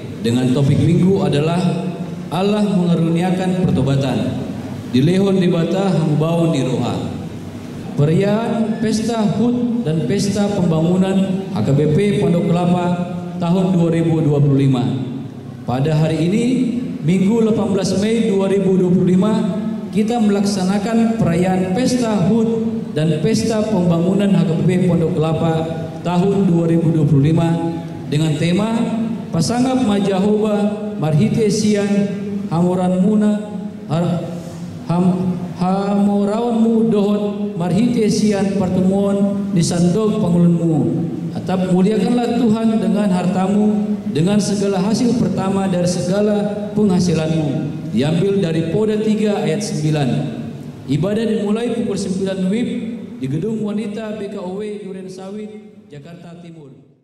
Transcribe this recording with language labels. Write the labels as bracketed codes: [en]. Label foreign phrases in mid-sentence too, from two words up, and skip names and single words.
[id] dengan topik minggu adalah Allah mengaruniakan pertobatan. [bbc] Dilehon di bata hambaun di roha. [id] Perayaan Pesta HUT dan Pesta Pembangunan HKBP Pondok Kelapa tahun 2025. Pada hari ini, Minggu 18 Mei 2025, kita melaksanakan perayaan Pesta HUT dan Pesta Pembangunan HKBP Pondok Kelapa tahun 2025 dengan tema [bbc] Pasangap Majahoba Marhite Sian Hamoran Muna Hamorawanmu Dohot Marhite Sian Pertemuan di Sandog Pangulunmu. [id] Atap muliakanlah Tuhan dengan hartamu, dengan segala hasil pertama dari segala penghasilanmu. Diambil dari Poda 3 ayat 9. Ibadah dimulai pukul 9 WIB di Gedung Wanita BKOW Duren Sawit, Jakarta Timur.